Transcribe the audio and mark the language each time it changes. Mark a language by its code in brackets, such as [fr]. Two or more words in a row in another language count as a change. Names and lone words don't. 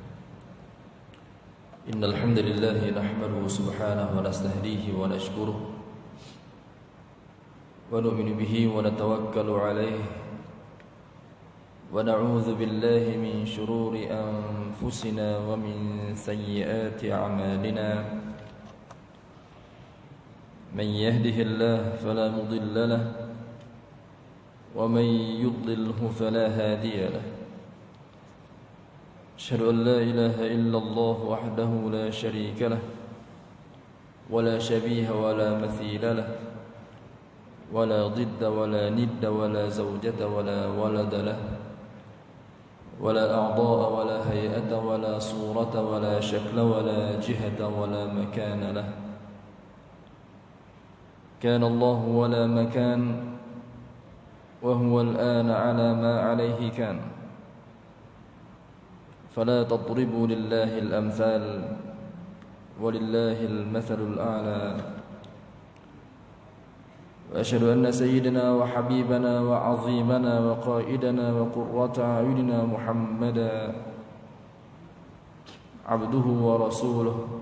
[ar] إن الحمد لله نحمده سبحانه ونستهديه ونشكره ونؤمن به ونتوكل عليه ونعوذ بالله من شرور أنفسنا ومن سيئات أعمالنا. من يهده الله فلا مضل له ومن يضلله فلا هادي له. أشهد أن لا إله إلا الله وحده لا شريك له ولا شبيه ولا مثيل له ولا ضد ولا ند ولا زوجة ولا ولد له ولا أعضاء ولا هيئة ولا صورة ولا شكل ولا جهة ولا مكان له. كان الله ولا مكان وهو الآن على ما عليه كان. فلا تضربوا لله الأمثال ولله المثل الأعلى. وأشهد أن سيدنا وحبيبنا وعظيمنا وقائدنا وقرة أعيننا محمدا عبده ورسوله